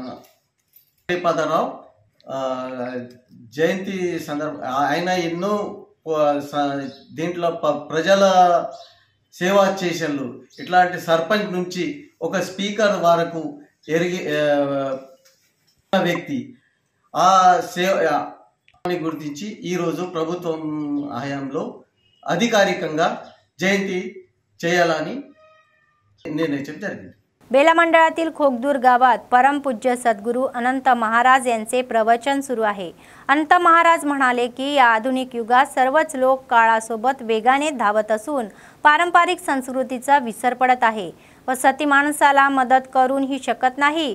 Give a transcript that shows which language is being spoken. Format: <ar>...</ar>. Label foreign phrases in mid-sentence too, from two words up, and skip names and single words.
<te>శ్రీపదరావు జయంతి ఆయన ఎన్నో దీంట్లో ప్రజల సేవా చేసేళ్ళు ఇట్లాంటి సర్పంచ్ నుంచి ఒక స్పీకర్ వరకు ఎరిగి వ్యక్తి ఆ సేవని గుర్తించి ఈరోజు ప్రభుత్వం హయాంలో అధికారికంగా జయంతి చేయాలని నిర్ణయించడం జరిగింది।</te> <mr>बेला मंडळातील खोगदूर गावात परमपूज्य सद्गुरू अनंत महाराज यांचे प्रवचन सुरू आहे। अनंत महाराज म्हणाले की या आधुनिक युगात सर्वच लोक काळासोबत वेगाने धावत असून पारंपरिक संस्कृतीचा विसर पडत आहे व सती माणसाला मदत करूनही शकत नाही।</mr>